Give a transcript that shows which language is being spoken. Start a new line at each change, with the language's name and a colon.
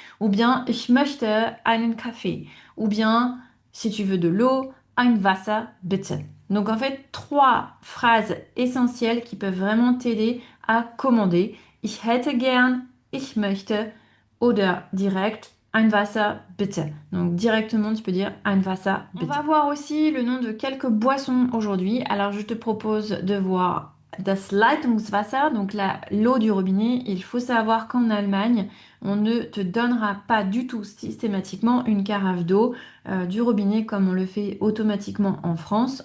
French: Ou bien
German: ich möchte einen Kaffee.
French: Ou bien, si tu veux de l'eau,
German: ein Wasser bitte.
French: Donc en fait, trois phrases essentielles qui peuvent vraiment t'aider à commander.
German: Ich hätte gern, ich möchte oder direkt ein Wasser bitte.
French: Donc directement, tu peux dire
German: ein Wasser bitte.
French: On va voir aussi le nom de quelques boissons aujourd'hui. Alors je te propose de voir
German: das Leitungswasser,
French: donc l'eau du robinet. Il faut savoir qu'en Allemagne, on ne te donnera pas du tout systématiquement une carafe d'eau du robinet comme on le fait automatiquement en France.